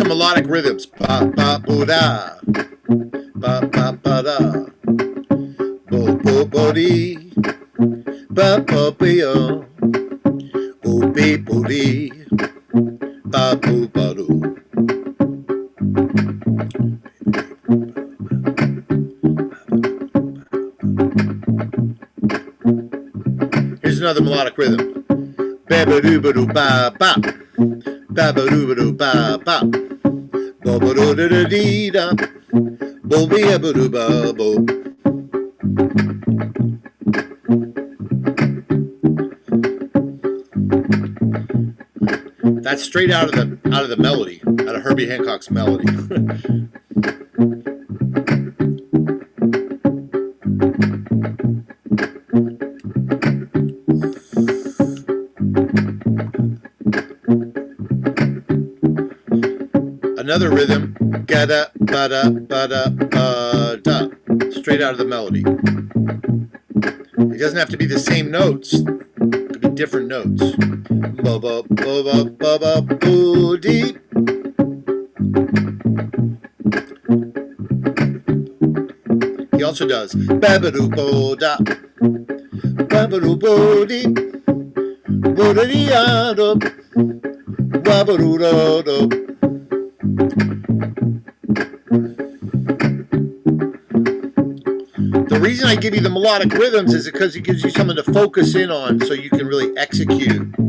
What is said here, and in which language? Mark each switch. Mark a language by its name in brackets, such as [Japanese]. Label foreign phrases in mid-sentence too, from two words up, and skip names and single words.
[English] melodic rhythms. Ba ba bo da. Ba ba ba da. Bo bo bo dee. Ba ba bo. Bo be bo dee. Ba bo ba do. Here's another melodic rhythm. Ba ba doo ba doo ba ba. Ba ba doo ba doo ba ba. Bo ba doo da da dee da. Bo be a ba doo ba bo. That's straight out of the melody, out of Herbie Hancock's melody. Another rhythm, ga-da, ba-da, ba-da, ba-da, straight out of the melody. It doesn't have to be the same notes. It could be different notes. Ba-ba, ba-ba, ba-ba, boo-dee. He also does ba-ba-doo-bo-da, ba-ba-doo-bo-dee, bo-da-dee-ah-da, ba-ba-doo-da-da. The reason I give you the melodic rhythms is because it gives you something to focus in on so you can really execute.